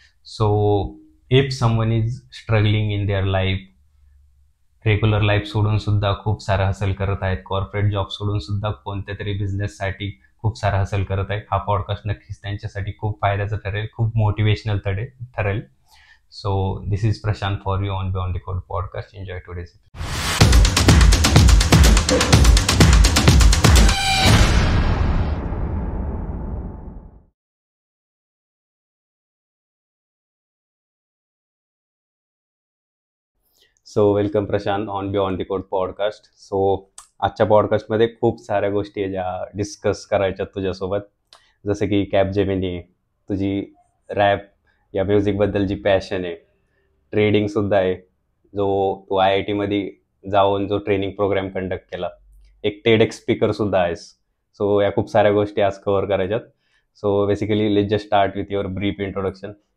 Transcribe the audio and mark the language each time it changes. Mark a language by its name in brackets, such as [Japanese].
[English] so if someone is struggling in their life, [Marathi] regular life सोडून सुद्धा खूप सारं हसल करत आहेत, कॉर्पोरेट जॉब सोडून सुद्धा कोणत्या तरी बिझनेससाठी खूप सारं हसल करत आहेत, हा पॉडकास्ट नक्कीच त्यांच्यासाठी खूप फायद्याचा ठरेल, खूप मोटिवेशनल ठरेल. [English] So this is Prashant for you on beyond the code podcast. Enjoy today's episode. So welcome Prashant on beyond the code podcast. [Marathi] So आजच्या पॉडकास्टमध्ये खूप साऱ्या गोष्टी आहे ज्या डिस्कस करायच्यात तुझ्यासोबत, जसं की कॅपजेमिनी, तुझी रॅप या म्युझिकबद्दल जी पॅशन आहे, ट्रेडिंगसुद्धा आहे, जो तू IITमध्ये जाऊन जो ट्रेनिंग प्रोग्राम कंडक्ट केला, एक TEDx स्पीकरसुद्धा आहेस. सो या खूप साऱ्या गोष्टी आज cover करायच्यात. [English] So basically let's just start with your brief introduction.